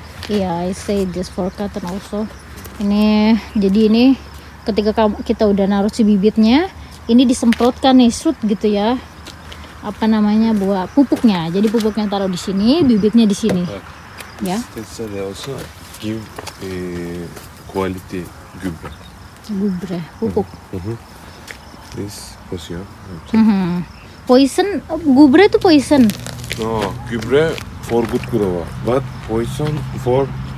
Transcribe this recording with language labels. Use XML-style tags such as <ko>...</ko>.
<en>Iya, I say this for cotton also.</en> <id>Ini jadi ini ketika kita udah naruh si bibitnya, ini disemprotkan nih, shoot gitu ya. Apa namanya buat pupuknya. Jadi pupuknya taruh di sini, bibitnya di sini. Ya.</id> <en>They also give quality gübre.</en> <id>Gübre, pupuk.</id> <en>This position. Poison, gübre itu poison. No, gübre for good growth, but poison for</en>